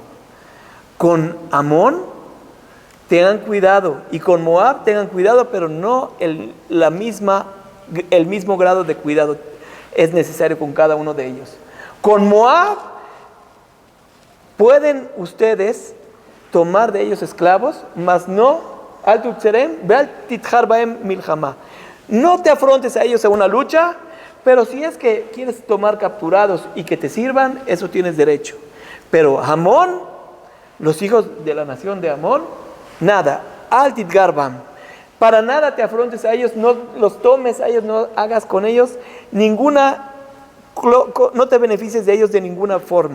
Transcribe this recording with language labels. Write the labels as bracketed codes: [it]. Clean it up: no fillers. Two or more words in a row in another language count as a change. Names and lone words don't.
[es] Con Amón tengan cuidado, y con Moab tengan cuidado, pero no el mismo grado de cuidado es necesario con cada uno de ellos. Con Moab pueden ustedes tomar de ellos esclavos, mas no [he] אל תצרם ואל תתגר בם מלחמה. [es] No te afrontes a ellos a una lucha, pero si es que quieres tomar capturados y que te sirvan, eso tienes derecho. Pero Amón, los hijos de la nación de Amón, nada, [he] אל תתגר בם. [es] Para nada te afrontes a ellos, no los tomes a ellos, no hagas con ellos no te beneficies de ellos de ninguna forma.